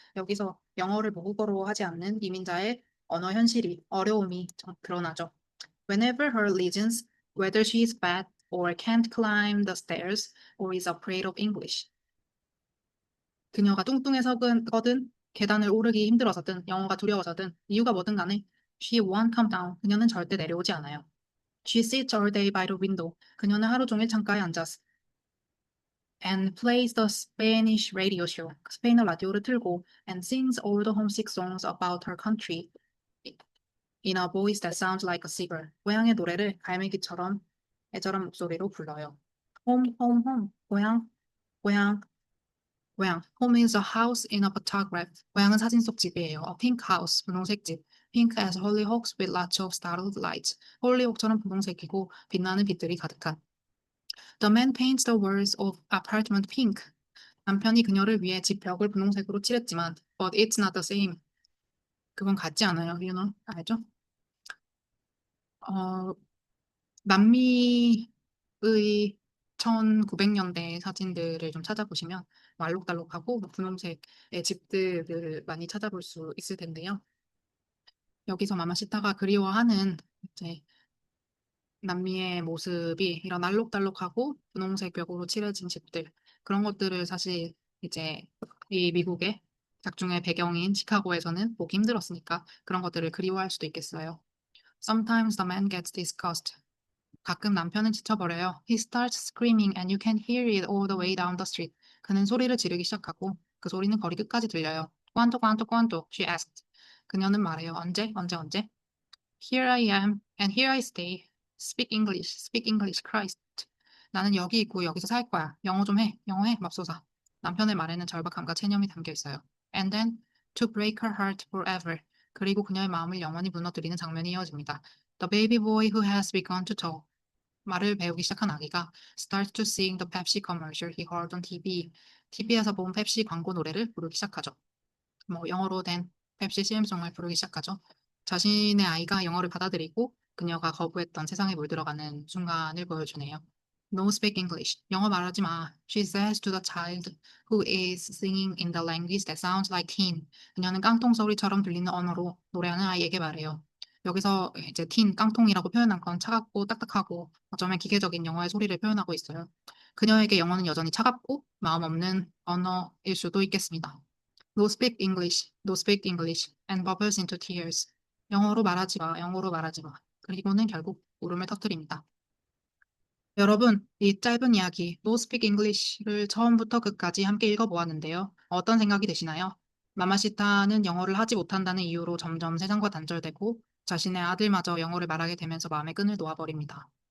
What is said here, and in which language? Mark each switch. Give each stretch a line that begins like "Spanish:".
Korean: 여기서 영어를 모국어로 하지 않는 이민자의 언어 현실이 어려움이 드러나죠.
English: Whenever her legions, whether she is fat or can't climb the stairs or is afraid of English.
Korean: 그녀가 뚱뚱해서거든 계단을 오르기 힘들어서든 영어가 두려워서든 이유가 뭐든 간에
English: she won't come down.
Korean: 그녀는 절대 내려오지 않아요.
English: She sits all day by the window.
Korean: 그녀는 하루 종일 창가에 앉아서
English: and plays the Spanish radio show.
Korean: 스페인어 라디오를 틀고
English: and sings all the homesick songs about her country in a voice that sounds like a seagull.
Korean: 고향의 노래를 갈매기처럼 애절한 목소리로 불러요.
English: home, home, home.
Korean: 고향, 고향. 고향.
English: Home is a house in a photograph.
Korean: 고향은 사진 속 집이에요.
English: A pink house.
Korean: 분홍색 집.
English: Pink as hollyhocks with lots of startled lights.
Korean: 홀리옥처럼 분홍색이고 빛나는 빛들이 가득한.
English: The man paints the walls of apartment pink.
Korean: 남편이 그녀를 위해 집 벽을 분홍색으로 칠했지만,
English: but it's not the same.
Korean: 그건 같지 않아요.
English: You know?
Korean: 알죠? 어, 남미의 1900년대 사진들을 좀 찾아보시면 알록달록하고 분홍색의 집들을 많이 찾아볼 수 있을 텐데요. 여기서 마마시타가 그리워하는 이제 남미의 모습이 이런 알록달록하고 분홍색 벽으로 칠해진 집들, 그런 것들을 사실 이제 이 미국의 작중의 배경인 시카고에서는 보기 힘들었으니까 그런 것들을 그리워할 수도 있겠어요.
English: Sometimes the man gets disgusted.
Korean: 가끔 남편은 지쳐버려요.
English: He starts screaming and you can hear it all the way down the street.
Korean: 그는 소리를 지르기 시작하고 그 소리는 거리 끝까지 들려요.
Spanish: ¿Cuánto, cuánto, cuánto?
English: She asked.
Korean: 그녀는 말해요. 언제, 언제, 언제?
English: Here I am and here I stay. Speak English, Christ.
Korean: 나는 여기 있고 여기서 살 거야. 영어 좀 해. 영어 해, 맙소사. 남편의 말에는 절박함과 체념이 담겨 있어요.
English: And then to break her heart forever.
Korean: 그리고 그녀의 마음을 영원히 무너뜨리는 장면이 이어집니다.
English: The baby boy who has begun to talk.
Korean: 말을 배우기 시작한 아기가
English: starts to sing the Pepsi commercial he heard on TV.
Korean: TV에서 본 펩시 광고 노래를 부르기 시작하죠. 영어로 된 펩시 CM송을 부르기 시작하죠. 자신의 아이가 영어를 받아들이고 그녀가 거부했던 세상에 물들어가는 순간을 보여주네요.
English: No speak English.
Korean: 영어 말하지 마.
English: She says to the child who is singing in the language that sounds like teen.
Korean: 그녀는 깡통 소리처럼 들리는 언어로 노래하는 아이에게 말해요. 여기서 이제 teen, 깡통이라고 표현한 건 차갑고 딱딱하고 어쩌면 기계적인 영어의 소리를 표현하고 있어요. 그녀에게 영어는 여전히 차갑고 마음 없는 언어일 수도 있겠습니다.
English: No speak English, no speak English, and bubbles into tears.
Korean: 영어로 말하지 마, 영어로 말하지 마. 그리고는 결국 울음을 터뜨립니다. 여러분, 이 짧은 이야기, No Speak English를 처음부터 끝까지 함께 읽어보았는데요. 어떤 생각이 드시나요? 마마시타는 영어를 하지 못한다는 이유로 점점 세상과 단절되고 자신의 아들마저 영어를 말하게 되면서 마음의 끈을 놓아버립니다.